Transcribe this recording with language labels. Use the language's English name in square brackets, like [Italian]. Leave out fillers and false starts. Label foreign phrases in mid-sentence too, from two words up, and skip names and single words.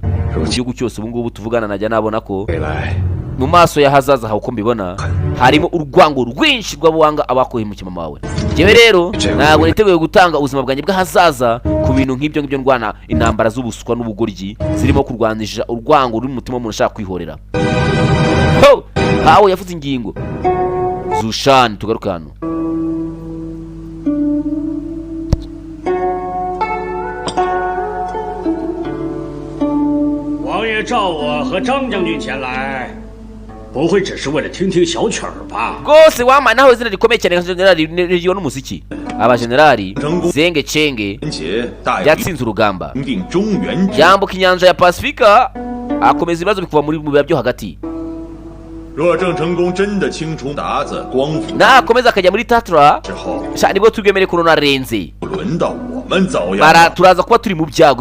[Kinyarwanda] mu gihugu cyose ubu ngubu tuvugana najya nabona ko mu maso y'ahazaza hawe uko mbibona harimo urwango rwinshi rw'abanga abakohemukiye mama wawe. njyewe rero ntabwo niteguye gutanga ubuzima bwanjye bw'ahazaza ku bintu nk'ibyo ndwana intambara z'ubuswa n'ubugoryi zirimo kurwanisha urwango ruri mu mutima w'umuntu ushaka kwihorera. hawe yavuze ingingo Zushan. tugaruka hano. [Chinese] 召我和张将军前来，不会只是为了听听小曲儿吧？ [Kinyarwanda] rwose wampaye naho izina rikomeye cyane nka n'umuziki. abajenerali Zenge Chenge yatsinze urugamba yambuka inyanja ya Pasifika akomeza ibibazo bikuva muri mu biba byo hagati nakomeza akajya muri Tatra nibwo tubwemere ko narenze turaza kuba turi mu byago